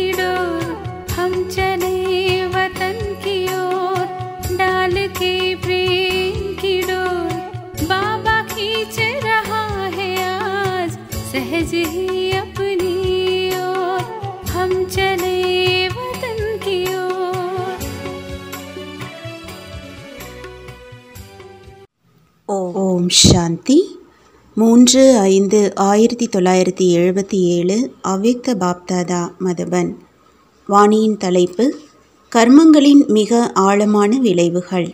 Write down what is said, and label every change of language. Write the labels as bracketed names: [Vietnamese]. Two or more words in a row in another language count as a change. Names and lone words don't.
[Hindi] डोर, हम चले वतन की ओर डाल के प्रेम की डोर, बाबा खींच रहा है आज सहज ही अपनी ओर, हम चले वतन की ओर। [Tamil] ஓம் சாந்தி. 3/5/1977 அவ்யக்த பாப்தாதா மதுபன். வாணியின் தலைப்பு: கர்மங்களின் மிக ஆழமான விளைவுகள்.